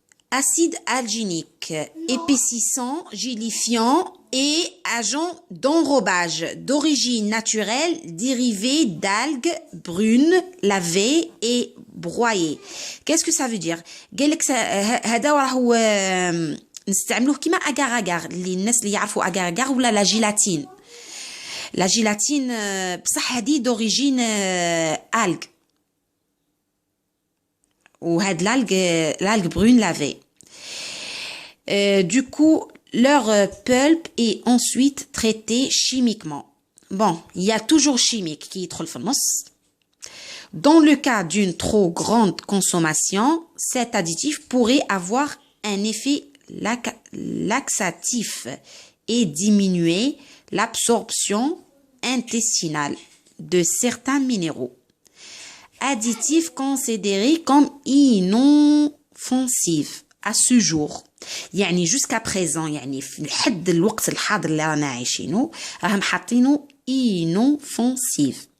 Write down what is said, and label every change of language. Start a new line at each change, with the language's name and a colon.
French: Acide alginique, épaississant, gélifiant et agent d'enrobage d'origine naturelle dérivé d'algues brunes lavées et broyées. Qu'est-ce que ça veut dire?
Arabic: قالك هذا راهو نستعملوه كيما اغار اغار اللي الناس اللي يعرفوا اغار اغار ولا لا جيلاتين. لا جيلاتين بصح هذه
French: d'origine algue.
Arabic: Ou had
French: l'algue brune lavée. Du coup, leur pulpe est ensuite traité chimiquement. Bon, il y a toujours chimique qui est trop le famos. Dans le cas d'une trop grande consommation, cet additif pourrait avoir un effet laxatif et diminuer l'absorption intestinale de certains minéraux. Additif considéré comme inoffensif à ce jour.
Arabic: يعني jusqu'à présent يعني لحد الوقت الحاضر اللي رانا عايشينه راهم حاطينه inoffensif.